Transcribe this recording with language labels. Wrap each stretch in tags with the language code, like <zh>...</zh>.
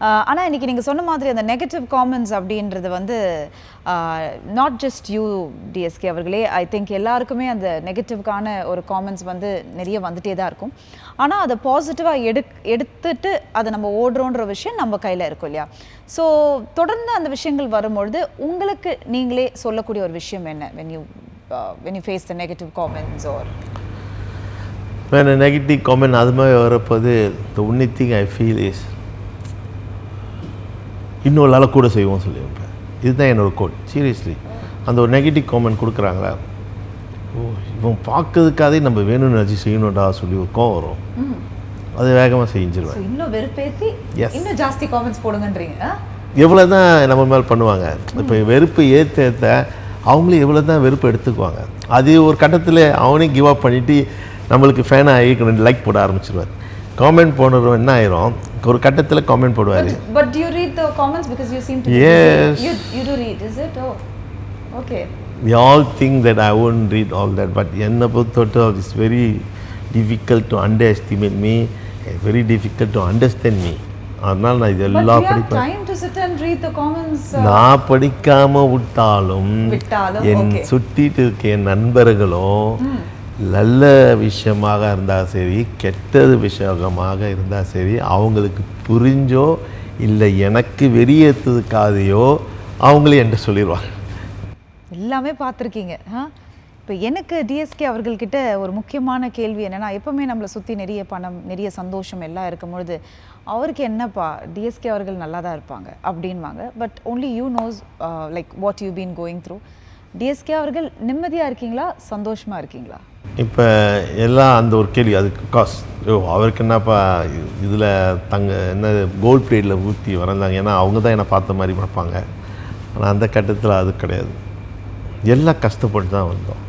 <ta>ஆனால் இன்றைக்கி நீங்கள் சொன்ன மாதிரி அந்த நெகட்டிவ் காமெண்ட்ஸ் அப்படின்றது வந்து</ta> <en>not just you</en> <ta>டிஎஸ்கே அவர்களே,</ta> <en>I think</en> <ta>எல்லாருக்குமே அந்த நெகட்டிவ்கான ஒரு காமெண்ட்ஸ் வந்து நிறைய வந்துகிட்டே தான் இருக்கும். ஆனால் அதை பாசிட்டிவாக எடுத்துட்டு அதை நம்ம ஓடுறோன்ற விஷயம் நம்ம கையில் இருக்கும் இல்லையா? ஸோ தொடர்ந்து அந்த விஷயங்கள் வரும்பொழுது உங்களுக்கு நீங்களே சொல்லக்கூடிய ஒரு விஷயம் என்ன,</ta> <en>when you face the negative comments or when a negative comment</en> <ta>அது மாதிரி வரப்போது,</ta> <en>the only thing I feel is</en> <ta>இன்னொரு நாள் கூட செய்வோம் சொல்லி வைப்பேன். இதுதான் என்னோடய கோட். சீரியஸ்லி அந்த ஒரு நெகட்டிவ் காமெண்ட் கொடுக்குறாங்களா, ஓ இவன் பார்க்கறதுக்காகவே நம்ம வேணும்னு நினச்சி செய்யணும்டா சொல்லி ஒரு கோவம் வரும், அது வேகமாக செஞ்சிருவேன். இன்னும் வெறுப்பேற்றி இன்னும் ஜாஸ்தி காமெண்ட்ஸ் போடுங்கன்றீங்க. எவ்வளோ தான் நம்ம மேலே பண்ணுவாங்க, இப்போ வெறுப்பு ஏற்ற அவங்களே எவ்வளோ தான் வெறுப்பு எடுத்துக்குவாங்க. அது ஒரு கட்டத்தில் அவனே கிவ் அப் பண்ணிவிட்டு நம்மளுக்கு ஃபேனாக ஆகி 2 லைக் போட ஆரம்பிச்சிருவார். காமெண்ட் போடுறவன் என்ன ஆயிரும், ஒரு கட்டத்தில் காமெண்ட் போடுவார்.</ta> <en>But do you read the comments because you seem to be yes you do read, is it? Oh okay. We all think that I won't read all that, but</en> <ta>என்னை பொறுத்தவரை</ta> <en>it's very difficult to underestimate me, very difficult to understand me.</en> <ta>அதனால் நான் இது எல்லாம் படிப்பேன்.</ta> <en>Time to sit and read the comments.</en> <ta>நான் படிக்காமல் விட்டாலும் என் சுற்றிட்டு இருக்க என் நண்பர்களும் நல்ல விஷயமாக இருந்தால் சரி, கெட்டது விஷயமாக இருந்தால் சரி, அவங்களுக்கு புரிஞ்சோ இல்லை எனக்கு வெறியேற்றதுக்காதையோ அவங்களே என்கிட்ட சொல்லிடுவாங்க. எல்லாமே பார்த்துருக்கீங்க. இப்போ எனக்கு டிஎஸ்கே அவர்கள்கிட்ட ஒரு முக்கியமான கேள்வி என்னென்னா, எப்போவுமே நம்மளை சுற்றி நிறைய பணம், நிறைய சந்தோஷம் எல்லாம் இருக்கும்பொழுது அவருக்கு என்னப்பா டிஎஸ்கே அவர்கள் நல்லா தான் இருப்பாங்க அப்படின்வாங்க.</ta> <en>But only you knows like what you've been going through.</en> <ta>TSK அவர்கள் நிம்மதியாக இருக்கீங்களா, சந்தோஷமாக இருக்கீங்களா? இப்போ எல்லாம் அந்த ஒரு கேள்வி, அதுக்கு காஸ் அவருக்கு என்னப்பா இதில் என்ன கோல்ட் பிளேட்டில் ஊற்றி வரைந்தாங்க, ஏன்னா அவங்க தான் என்னை பார்த்த மாதிரி பார்ப்பாங்க. ஆனால் அந்த கட்டத்தில் அது கிடையாது, எல்லாம் கஷ்டப்பட்டு தான் வந்தோம்.</ta>